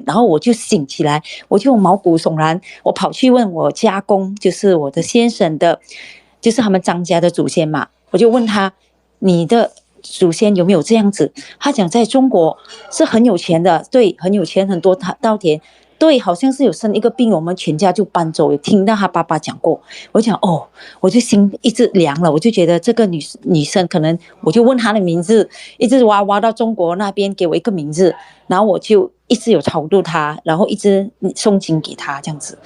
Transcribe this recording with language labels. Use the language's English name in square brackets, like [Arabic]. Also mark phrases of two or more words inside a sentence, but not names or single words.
[Chinese] 然後我就醒起來，我就毛骨悚然，我跑去問我家公，就是我的先生的，就是他們張家的祖先嘛，我就問他，你的祖先有沒有這樣子？他講在中國是很有錢的，對，很有錢，很多稻田，對，好像是有生一個病，我們全家就搬走。有聽到他爸爸講過，我講我就心一直涼了，我就覺得這個女生可能，我就問她的名字，一直挖到中國那邊給我一個名字，然後我就一直有超度她，然後一直誦經給她這樣子。